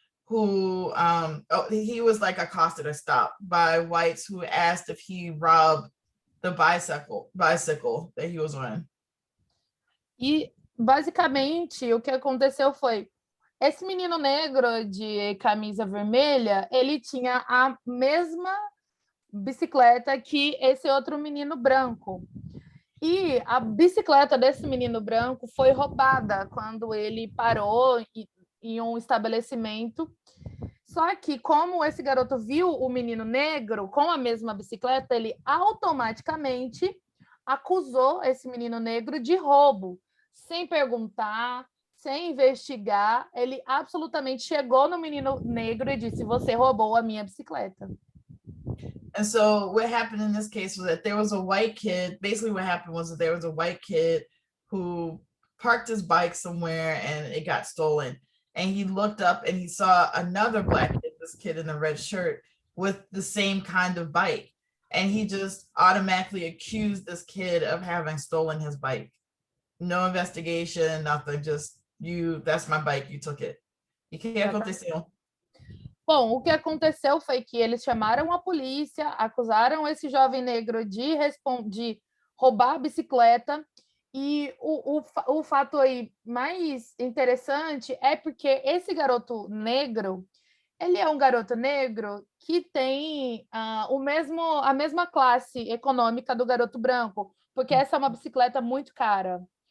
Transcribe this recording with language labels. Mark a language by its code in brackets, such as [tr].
[en] who he was like accosted or stopped by whites who asked if he robbed the bicycle that he was on. [pt] E basicamente o que aconteceu foi esse menino negro de camisa vermelha, ele tinha a mesma bicicleta que esse outro menino branco. E a bicicleta desse menino branco foi roubada quando ele parou em um estabelecimento. Só que, como esse garoto viu o menino negro com a mesma bicicleta, ele automaticamente acusou esse menino negro de roubo, sem perguntar, sem investigar. Ele absolutamente chegou no menino negro e disse: "Você roubou a minha bicicleta." [en] And so what happened in this case was that there was a white kid. Basically what happened was that there was a white kid who parked his bike somewhere and it got stolen. And he looked up and he saw another black kid, this kid in a red shirt, with the same kind of bike. And he just automatically accused this kid of having stolen his bike. No investigation, nothing, just that's my bike, you took it. [pt] E que aconteceu? Bom, o que aconteceu foi que eles chamaram a polícia, acusaram esse jovem negro de roubar a bicicleta. E o fato aí mais interessante é porque esse garoto negro, ele é um garoto negro que tem a mesma classe econômica do garoto branco, porque essa é uma bicicleta muito cara.